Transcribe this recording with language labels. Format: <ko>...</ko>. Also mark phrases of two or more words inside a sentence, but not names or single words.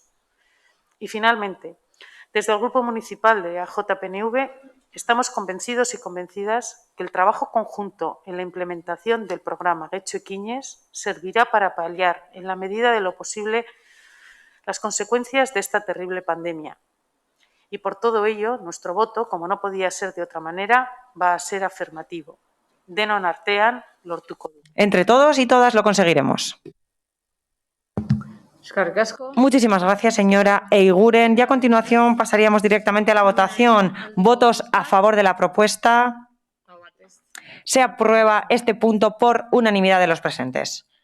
<es>Y finalmente, desde el Grupo Municipal de AJPNV estamos convencidos y convencidas que el trabajo conjunto en la implementación del programa Getxo Ekiñes servirá para paliar, en la medida de lo posible, las consecuencias de esta terrible pandemia. Y por todo ello, nuestro voto, como no podía ser de otra manera, va a ser afirmativo.</es> <eu>Denon artean lortuko dugu.</eu> <es>Entre todos y todas lo conseguiremos. Muchísimas gracias, señora Eiguren. Y a continuación pasaríamos directamente a la votación. ¿Votos a favor de la propuesta? Se aprueba este punto por unanimidad de los presentes.</es>